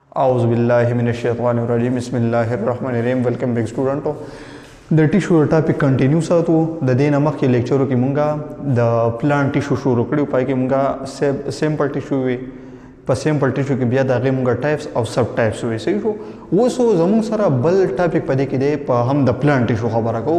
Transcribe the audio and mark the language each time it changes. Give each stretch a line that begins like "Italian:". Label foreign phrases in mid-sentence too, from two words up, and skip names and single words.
Arabic: أعوذ بالله من الشيطان الرجيم. بسم الله الرحمن الرحيم.
English: Welcome back student.
Pashto: د
English: tissue topic continue
Pashto: ساتو. د دې نه مخکې لیکچرو کې مونږه د
English: plant tissue
Pashto: شروع کړو. پای کې مونږه
English: simple tissue
Pashto: وی په
English: simple tissue
Pashto: کې بیا د هغې مونږه ټایپس او
English: sub types
Pashto: وی. صحیح شو. اوس زموږ سره بل ټاپک په دې کې دی په هم د
English: plant tissue
Pashto: خبره کوو.